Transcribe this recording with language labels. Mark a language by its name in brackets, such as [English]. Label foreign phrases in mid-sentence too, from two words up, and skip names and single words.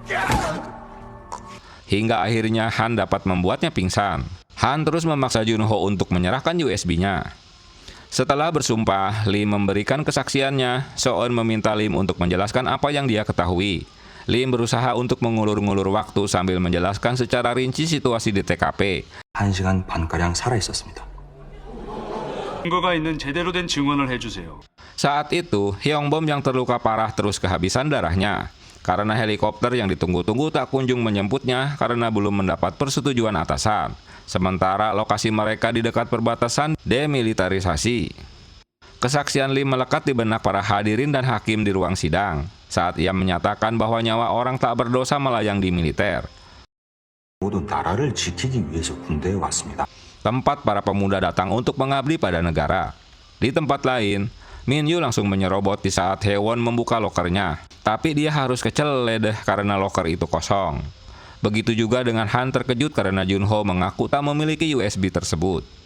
[Indonesian] Hingga akhirnya Han dapat membuatnya pingsan. Han terus memaksa Junho untuk menyerahkan USB-nya. Setelah bersumpah, Lim memberikan kesaksiannya. Soeun meminta Lim untuk menjelaskan apa yang dia ketahui. Lim berusaha untuk mengulur-ngulur waktu sambil menjelaskan secara rinci situasi di TKP. [Korean] 1시간 반가량 살아있었습니다. 증거가 있는 제대로 된 증언을 해주세요. [Indonesian] Saat itu, Hyungbom yang terluka parah terus kehabisan darahnya. Karena helikopter yang ditunggu-tunggu tak kunjung menjemputnya karena belum mendapat persetujuan atasan. Sementara lokasi mereka di dekat perbatasan demilitarisasi. Kesaksian Lim melekat di benak para hadirin dan hakim di ruang sidang saat ia menyatakan bahwa nyawa orang tak berdosa melayang di militer. [Korean] 모두 나라를 지키기 위해서 군대에 왔습니다. [Indonesian] Tempat para pemuda datang untuk mengabdi pada negara. Di tempat lain, Min Yu langsung menyerobot di saat Haewon membuka lokernya. Tapi dia harus keceledeh karena loker itu kosong. Begitu juga dengan Han terkejut karena Junho mengaku tak memiliki USB tersebut.